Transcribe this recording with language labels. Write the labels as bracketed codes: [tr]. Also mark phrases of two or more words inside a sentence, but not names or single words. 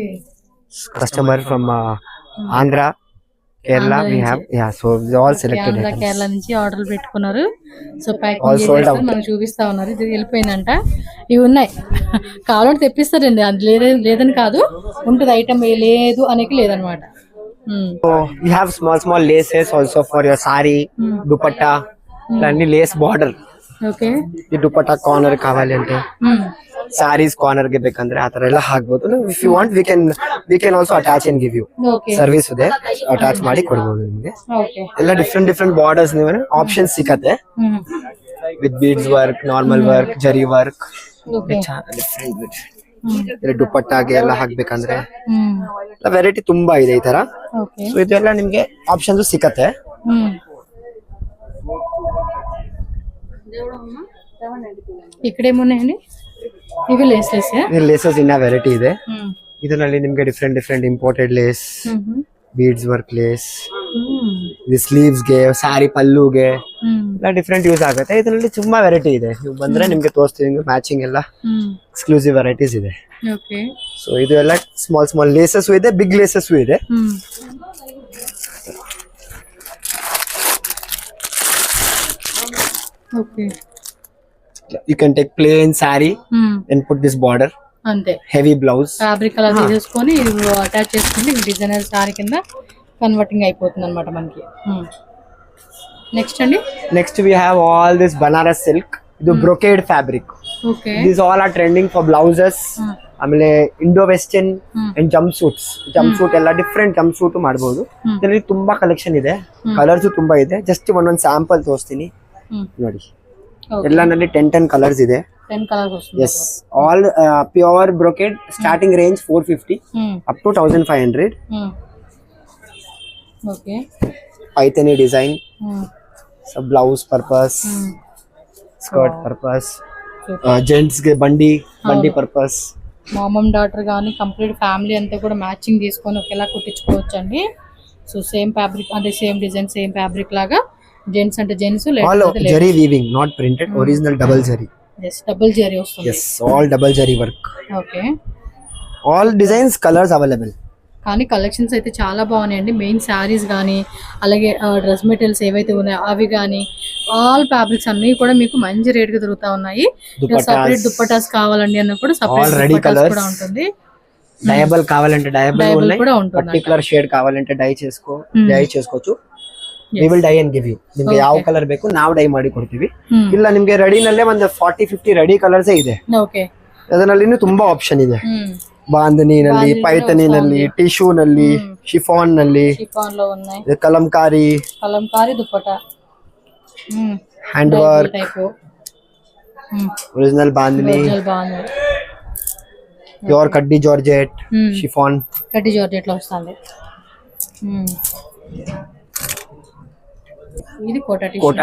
[en] customer from Andhra, Kerala we have, ya, so all selected items. [te] కేరళ నుంచి ఆర్డర్లు పెట్టుకున్నారు. సో [en] All [te] ప్యాకింగ్ [en] sold [te] చేసి [en] out. [te] మనకు చూపిస్తా ఉన్నారు. ఇది వెళ్ళిపోయిందంట. ఇవి ఉన్నాయి, కావాలంటే తెప్పిస్తారండి, అది లేదని కాదు, ఉంటుంది ఐటమ్ లేదు అనేది లేదనమాట. [en] So we have small laces also for your sari, dupatta, [te] అన్ని [en] lace border. [te] ఓకే, [kn] ಈ ದುಪಟ್ಟಾ ಕಾರ್ನರ್ ಕಾవాలి ಅಂದ್ರೆ ಸಾರೀಸ್ ಕಾರ್ನರ್ ಗೆ ಬೇಕಂದ್ರೆ ಆತರ ಎಲ್ಲ ಹಾಕ್ಬೋದು. [en] if you want we can also attach and give you [te] ఓకే, [kn] ಸರ್ವಿಸ್ ಇದೆ, ಅಟ್ಯಾಚ್ ಮಾಡಿ ಕೊಡ್ಬೋದು ನಿಮಗೆ. [te] ఓకే. [kn] ಎಲ್ಲ [en] different borders [kn] ನೀವು ಆಪ್ಷನ್ಸ್ ಸಿಕ್ಕತ್ತೆ [en] with beads work, normal work, zari work, [te] ఓకే, [kn] ಡಿಫ್ರೆಂಟ್ ದುಪಟ್ಟಾಗೆ ಎಲ್ಲ ಹಾಕ್ಬೇಕಂದ್ರೆ ವೆರೈಟಿ ತುಂಬಾ ಇದೆ ಈ ತರ. [te] ఓకే. [kn] ಸೊ ಇದೆಲ್ಲ ನಿಮ್ಗೆ ಆಪ್ಷನ್ಸ್ ಸಿಕ್ಕತ್ತೆ. [te] ఇక్కడ ఏమున్నాయండి? ఇవి లేసెస్. [kn] ಲೇಸಸ್ ಇನ್ನ ವೆರೈಟಿ ಇದೆ. ಇದರಲ್ಲಿ ನಿಮ್ಗೆ [en] different imported lace, beads work lace, [kn] ಇದು ಸ್ಲೀವ್ಸ್ ಗೆ, ಸ್ಯಾರಿ ಪಲ್ಲುಗೆ ಎಲ್ಲ [en] different use [kn] ಆಗುತ್ತೆ. ಇದರಲ್ಲಿ ತುಂಬಾ ವೆರೈಟಿ ಇದೆ. ನೀವು ಬಂದ್ರೆ ನಿಮ್ಗೆ ತೋರಿಸ್ತೀವಿ, ಮ್ಯಾಚಿಂಗ್ ಎಲ್ಲ [en] exclusive varieties [kn] ಇದೆ. [te] ఓకే, [kn] ಸೊ ಇದು ಎಲ್ಲ [en] small laces [kn] ಇದೆ, [en] big laces [kn] ಇದೆ. [te] ఓకే. [en] You can take plain saree and put this border, [te] అంతే, [en] heavy blouse. [te] ఫ్యాబ్రిక్ అలా తీసేసుకొని అటాచ్ చేసుకుంటే [en] designer saree [te] కింద కన్వర్టింగ్ అయిపోతుంది అనమాట మనకి. నెక్స్ట్ అండి, [en] Next we have all this Banaras silk. [kn] ಇದು [en] brocade fabric. [te] ఓకే, [en] These all are trending for blouses. [kn] ಆಮೇಲೆ [en] Indo western and jump suit [kn] ಎಲ್ಲ [en] different jump suit [kn] ಮಾಡಬಹುದು. ಇದರಲ್ಲಿ ತುಂಬಾ ಕಲೆಕ್ಷನ್ ಇದೆ, ಕಲರ್ಸ್ ತುಂಬಾ ಇದೆ. ಜಸ್ಟ್ ಒಂದೊಂದು ಸ್ಯಾಂಪಲ್ ತೋರಿಸ್ತೀನಿ ನೋಡಿ. ಎಲ್ಲಾನಲ್ಲಿ 10 ಕಲರ್ಸ್ ಇದೆ. [te] 10 కలర్స్ వస్తుంది. [en] yes, all pure brocade, starting range 450 up to 1500. [te] ఓకే, [kn] ಪೈಥಾನಿ ಡಿಸೈನ್, [en] blouse purpose, skirt purpose, [kn] ಜೆಂಟ್ಸ್ ಗೆ ಬಂಡಿ పర్పస్. [en] mom daughter [te] కానీ [en] complete family [te] అంతా కూడా మ్యాచింగ్ తీసుకొని ఒకేలా కుట్టించుకోవచ్చు అండి. సో [en] same fabric [te] అంటే [en] same design, same fabric [te] లాగా జెంట్స్ అంటే జెంట్స్, [en] all zari weaving, not printed, original double zari. yes, [te] డబుల్ జరీ వస్తుంది. [en] Yes, all double zari work. [te] ఓకే, [en] all designs, colors available. [te] కానీ కలెక్షన్స్ అయితే చాలా బాగున్నాయండి. మెయిన్ శారీస్ కానీ అలాగే [en] dress materials [te] ఏవైతే ఉన్నాయో అవి కానీ [en] all fabrics [te] అన్ని కూడా మీకు మంచి రేట్ గా దొరుకుతా ఉన్నాయి. సపరేట్ దుప్పటాస్ కావాలండి అన్న కూడా సపరేట్ దుప్పటాస్ కూడా ఉంటుంది. డయబుల్ కావాలంటే డయబుల్ ఉన్నాయి, కూడా ఉంటుంది. [en] particular shade [te] కావాలంటే డై చేసుకోవచ్చు. [en] we will dye and give you. [kn] ನಿಮಗೆ ಯಾವ ಕಲರ್ ಬೇಕು ನಾವು ಡೈ ಮಾಡಿ ಕೊಡ್ತೀವಿ. ಇಲ್ಲ ನಿಮಗೆ ರೆಡಿ ನಲ್ಲೇ ಒಂದು 40-50 [en] ready colours [kn] ಇದೆ. ಓಕೆ, ಅದರಲ್ಲಿ ಇನ್ನೂ ತುಂಬಾ ಆಪ್ಷನ್ ಇದೆ. ಬಾಂಧನಿನಲ್ಲಿ, ಪೈಥಾನಿನಲ್ಲಿ, ಟಿಶ್ಯೂ ನಲ್ಲಿ, ಶಿಫಾನ್ ನಲ್ಲಿ, [te] షిఫాన్ లో ఉన్నాయి, ಕಲಂಕಾರಿ దుప్పటా, [en] hand work, [te] టైప్ ఒరిజినల్ బాంధని, బాగుంది. ప్యూర్ కడ్డీ జార్జెట్, షిఫాన్, కడ్డీ జార్జెట్ లో వస్తుంది. ఇది కోటా